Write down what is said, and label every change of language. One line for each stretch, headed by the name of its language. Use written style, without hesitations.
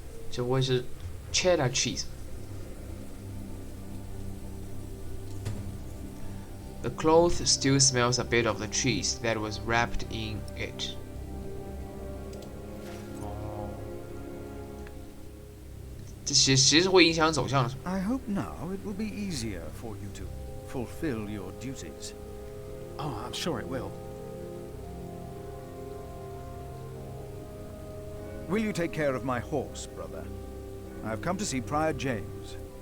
Chinese: 这不会是 cheddar cheese？
English: The cloth still smells a bit of the cheese that was wrapped in it.
Chinese: 哦，这其实会影响走向的是吧？
English: I hope now it will be easier for you to fulfill your duties. Oh, I'm sure it will. Will you take care of my horse, brother? I've come to see Prior James.